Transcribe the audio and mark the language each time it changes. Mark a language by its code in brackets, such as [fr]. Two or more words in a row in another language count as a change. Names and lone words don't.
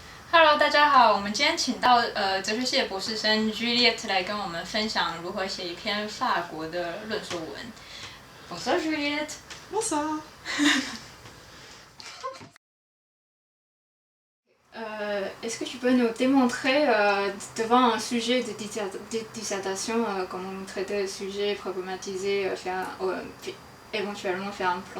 [zh] Hello，大家好，我们今天请到哲学系的博士生 Juliette 来跟我们分享如何写一篇法国的论述文。Bonsoir Juliette. [fr] Bonsoir. Est-ce que tu peux nous démontrer devant un sujet de dissertation comment traiter le sujet, problématiser, éventuellement faire un plan?